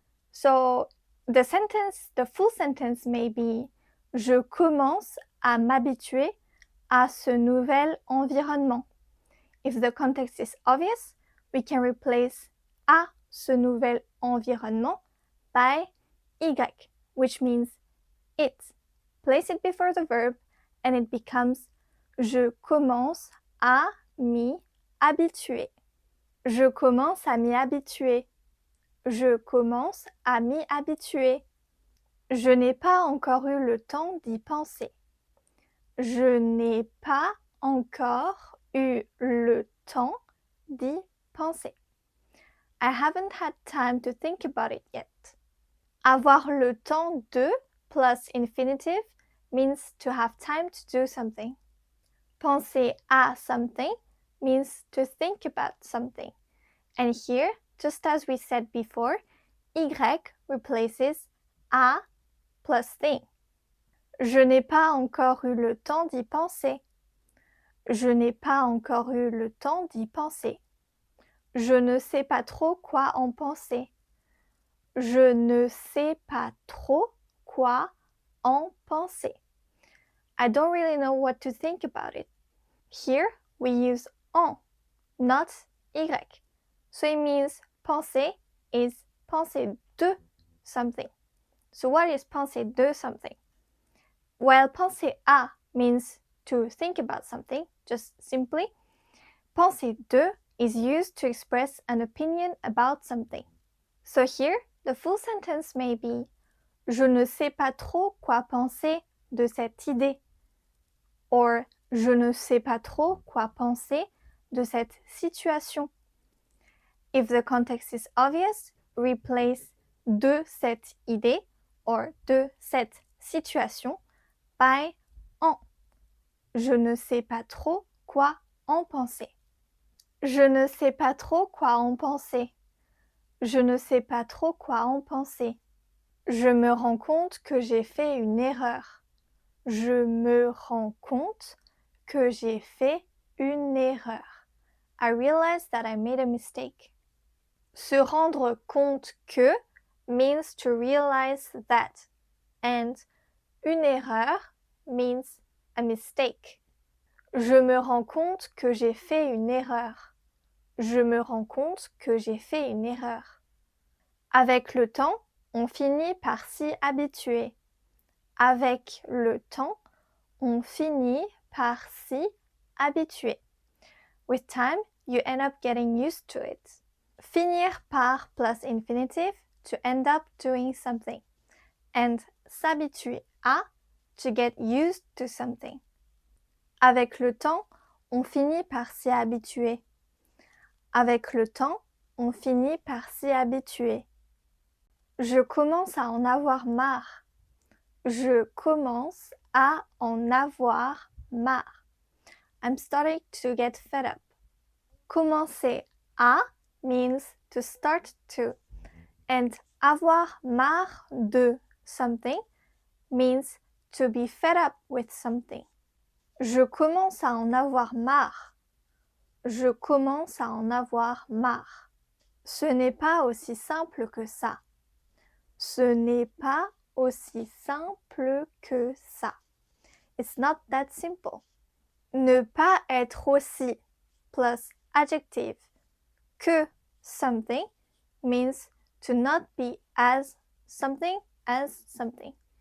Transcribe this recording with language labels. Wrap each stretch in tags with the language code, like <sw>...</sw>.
<en>So the full sentence may be</en> <fr>je commence à m'habituer à ce nouvel environnement.</fr> <en>If the context is obvious, we can replace</en> <fr>à ce nouvel environnement</fr> <en>by y, which means it. Place it before the verb and it becomes</en> <fr>je commence à m'y habituer. Je commence à m'y habituer. Je commence à m'y habituer. Je n'ai pas encore eu le temps d'y penser. Je n'ai pas encore eu le temps d'y penser.</fr> <en>I haven't had time to think about it yet.</en> <fr>Avoir le temps de</fr> <en>plus infinitive means to have time to do something.</en> <fr>Penser à</fr> <en>something means to think about something. And here, just as we said before, y replaces à plus thing.</en> <fr>Je n'ai pas encore eu le temps d'y penser. Je n'ai pas encore eu le temps d'y penser. Je ne sais pas trop quoi en penser. Je ne sais pas trop quoi en penser.</fr> <en>I don't really know what to think about it. Here we use en, not y. So it means penser is</en> <fr>penser de</fr> <en>something. So what is penser de something? While</en> <fr>penser à</fr> <en>means to think about something, just simply,</en> <fr>penser de</fr> <en>is used to express an opinion about something. So here, the full sentence may be</en> <fr>je ne sais pas trop quoi penser de cette idée,</fr> <en>or</en> <fr>je ne sais pas trop quoi penser de cette situation.</fr> <en>If the context is obvious, replace</en> <fr>de cette idée</fr> <en>or</en> <fr>de cette situation</fr> <en>by en.</en> <fr>Je ne sais pas trop quoi en penser. Je ne sais pas trop quoi en penser. Je ne sais pas trop quoi en penser. Je me rends compte que j'ai fait une erreur. Je me rends compte que j'ai fait une erreur.</fr> <en>I realize that I made a mistake.</en> <fr>Se rendre compte que</fr> <en>means to realize that, and</en> <fr>une erreur</fr> <en>means a mistake.</en> <fr>Je me rends compte que j'ai fait une erreur. Je me rends compte que j'ai fait une erreur. Avec le temps, on finit par s'y habituer. Avec le temps, on finit par s'y habituer.</fr> <en>With time, you end up getting used to it.</en> <fr>Finir par</fr> <en>plus infinitive to end up doing something. And</en> <fr>s'habituer à</fr> <en>to get used to something.</en> <fr>Avec le temps, on finit par s'y habituer. Avec le temps, on finit par s'y habituer. Je commence à en avoir marre. Je commence à en avoir marre.</fr> <en>I'm starting to get fed up.</en> <fr>Commencer à</fr> <en>means to start to, and</en> <fr>avoir marre de</fr> <en>something means to be fed up with something.</en> <fr>Je commence à en avoir marre. Je commence à en avoir marre. Ce n'est pas aussi simple que ça. Ce n'est pas aussi simple que ça.</fr> <en>It's not that simple.</en> <fr>Ne pas être aussi</fr> <en>plus adjective que something means to not be as something as something.</en>